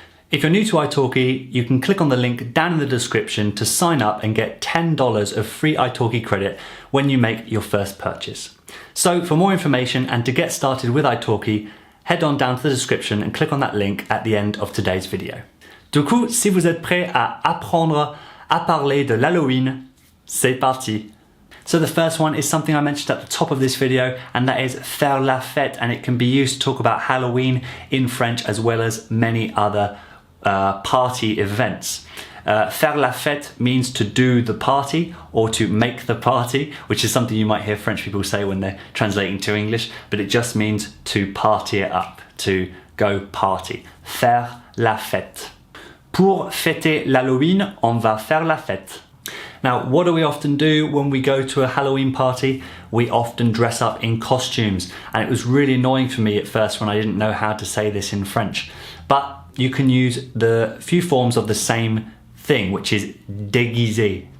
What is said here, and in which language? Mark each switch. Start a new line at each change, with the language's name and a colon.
English: If you're new to italki, you can click on the link down in the description to sign up and get $10 of free italki credit when you make your first purchase. So for more information and to get started with italki, head on down to the description and click on that link at the end of today's video.
French: Du coup, si vous êtes prêt à apprendre à parler de l'Halloween, c'est parti!
English: So the first one is something I mentioned at the top of this video, and that is faire la fête, and it can be used to talk about Halloween in French as well as many other party events. Faire la fête means to do the party or to make the party, which is something you might hear French people say when they're translating to English, but it just means to party it up, to go party.
French: Faire la fête. Pour fêter l'Halloween, on va faire la fête.
English: Now, what do we often do when we go to a Halloween party? We often dress up in costumes, and it was really annoying for me at first when I didn't know how to say this in French. But you can use the few forms of the same thing, which is déguiser.